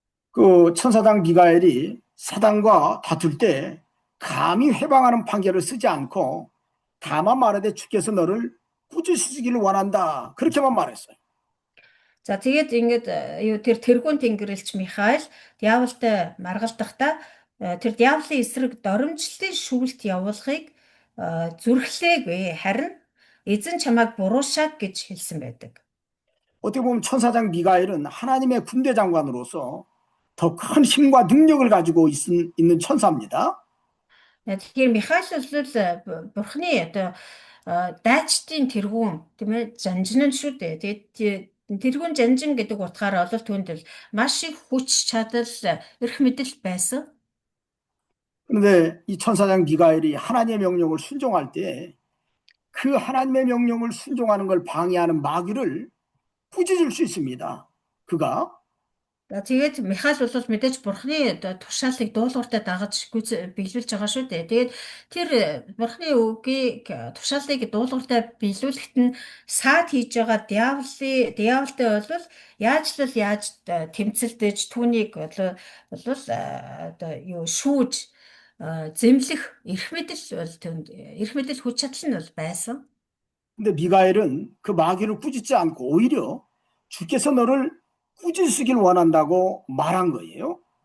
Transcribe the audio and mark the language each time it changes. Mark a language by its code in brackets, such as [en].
[ko] 그 천사장 미가엘이 사단과 다툴 때 감히 회방하는 판결을 쓰지 않고 다만 말하되 주께서 너를 꾸짖으시기를 원한다. 그렇게만 말했어요. [mn] За тэгээд ингээд тэр тэргүүн тэнгэрлэгч Михаил диаволтой маргалдахдаа тэр диаволын эсрэг доромжлын шүлт явуулахыг зүрхлээгүй, харин эзэн чамайг буруушааг гэж хэлсэн байдаг. [ko] 어떻게 보면 천사장 미가엘은 하나님의 군대 장관으로서 더 큰 힘과 능력을 가지고 있는 천사입니다. [mn] Тэгэхээр Михаил бол бурхны одоо дайчдын тэргүүн тийм ээ жанжин нь шүү дээ. Тэгээд тэргүүн жанжин гэдэг утгаараа бол түүнд маш их хүч чадал, эрх мэдэл байсан. [ko] 그런데 이 천사장 미가엘이 하나님의 명령을 순종할 때 그 하나님의 명령을 순종하는 걸 방해하는 마귀를 꾸짖을 수 있습니다. 그가 [mn] Тэгээд Михаил бол мэдээж бурхны тушаалыг дуулууртай дагаж биелүүлж байгаа шүү дээ. Тэгээд тэр бурхны үгийг тушаалыг дуулууртай биелүүлэхэд нь саад хийж байгаа диаволтой бол яаж тэмцэлдэж түүнийг одоо юу шүүж зэмлэх эрх мэдэл хүч чадал нь бол байсан. [ko] 근데 미가엘은 그 마귀를 꾸짖지 않고 오히려 주께서 너를 꾸짖으시길 원한다고 말한 거예요.